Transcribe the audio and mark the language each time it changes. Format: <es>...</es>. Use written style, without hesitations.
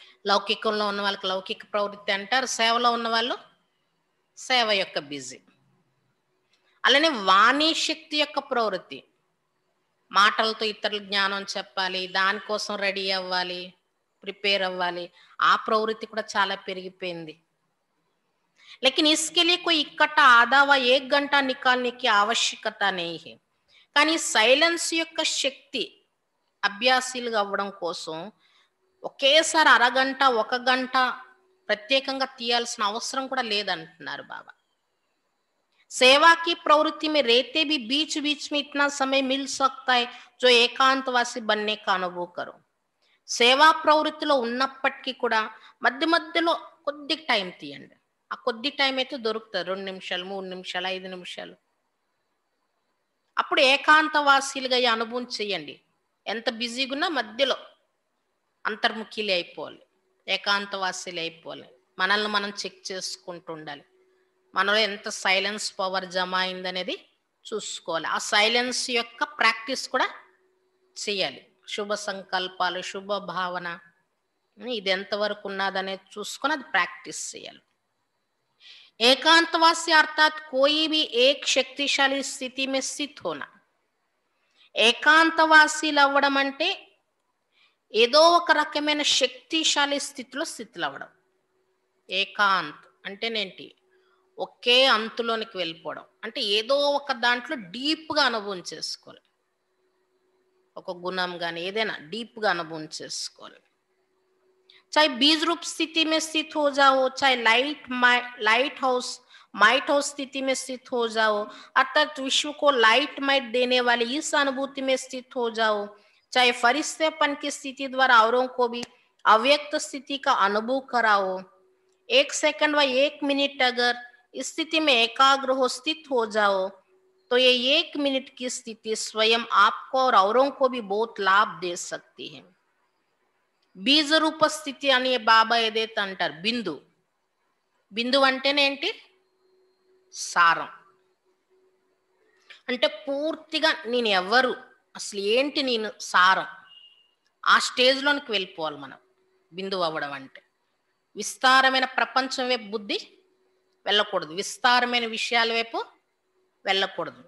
<te>లౌకికంలో ఉన్న వాళ్ళకి లౌకిక ప్రవృత్తి అంటారు, సేవలో ఉన్న వాళ్ళు సేవ యొక్క బిజీ. అలానే వాణి శక్తి యొక్క ప్రవృత్తి, మాటలతో ఇతరుల జ్ఞానం చెప్పాలి, దానికోసం రెడీ అవ్వాలి, ప్రిపేర్ అవ్వాలి, ఆ ప్రవృత్తి కూడా చాలా పెరిగిపోయింది.</te> <hi>लेकिन इसके लिए कोई इकट्ठा आधा व 1 घंटा निकालने की आवश्यकता नहीं है.</hi> <te>కానీ సైలెన్స్ యొక్క శక్తి అభ్యాసీలుగా అవ్వడం కోసం ఒకేసారి అరగంట 1 గంట ప్రత్యేకంగా తీయాల్సిన అవసరం కూడా లేదంటున్నారు బాబా.</te> <hi>सेवा की प्रवृत्ति में रहते भी बीच बीच में इतना समय मिल सकता है जो ఏకాంతవాసి बनने का अनुभव करो.</hi> <te>సేవా ప్రవృత్తిలో ఉన్నప్పటికీ కూడా మధ్య మధ్యలో కొద్ది టైం తీయండి. ఆ కొద్ది టైం అయితే దొరుకుతుంది, 2 నిమిషాలు 3 నిమిషాలు 5 నిమిషాలు. అప్పుడు ఏకాంతవాసీలుగా ఈ అనుభవం చేయండి. ఎంత బిజీగా ఉన్నా మధ్యలో అంతర్ముఖిలే అయిపోవాలి, ఏకాంతవాసీలు అయిపోవాలి. మనల్ని మనం చెక్ చేసుకుంటూ ఉండాలి, మనలో ఎంత సైలెన్స్ పవర్ జమ అయిందనేది చూసుకోవాలి. ఆ సైలెన్స్ యొక్క ప్రాక్టీస్ కూడా చేయాలి. శుభ సంకల్పాలు, శుభ భావన, ఇది ఎంతవరకు ఉన్నదనేది చూసుకొని అది ప్రాక్టీస్ చేయాలి.</te> <hi>एकांतवासी अर्थात कोई भी एक शक्तिशाली स्थिति में स्थित होना.</hi> <te>ఏకాంతవాసీలు అవ్వడం అంటే ఏదో ఒక రకమైన శక్తిశాలి స్థితిలో స్థితులు అవ్వడం. ఏకాంత్ అంటేనేంటి, ఒకే అంతులోనికి వెళ్ళిపోవడం అంటే ఏదో ఒక దాంట్లో డీప్గా అనుభవం చేసుకోవాలి. ఒక గుణం కానీ ఏదైనా డీప్గా అనుభవం చేసుకోవాలి.</te> <hi>चाहे बीज रूप स्थिति में स्थित हो जाओ, चाहे लाइट हाउस माइट हाउस स्थिति में स्थित हो जाओ, अर्थात विश्व को लाइट माइट देने वाली इस अनुभूति में स्थित हो जाओ, चाहे फरिश्तेपन की स्थिति द्वारा औरों को भी अव्यक्त स्थिति का अनुभव कराओ. 1 सेकंड व 1 मिनट अगर इस स्थिति में एकाग्र हो स्थित हो जाओ तो ये 1 मिनट की स्थिति स्वयं आपको और औरों को भी बहुत लाभ दे सकती है.</hi> <te>బీజ రూప స్థితి అని బాబా ఏదైతే అంటారు, బిందు, బిందు అంటేనేంటి, సారం. అంటే పూర్తిగా నేను ఎవరు, అసలు ఏంటి నేను, సారం. ఆ స్టేజ్లోనికి వెళ్ళిపోవాలి మనం బిందువు అవ్వడం అంటే. విస్తారమైన ప్రపంచం వైపు బుద్ధి వెళ్ళకూడదు, విస్తారమైన విషయాల వైపు వెళ్ళకూడదు.</te>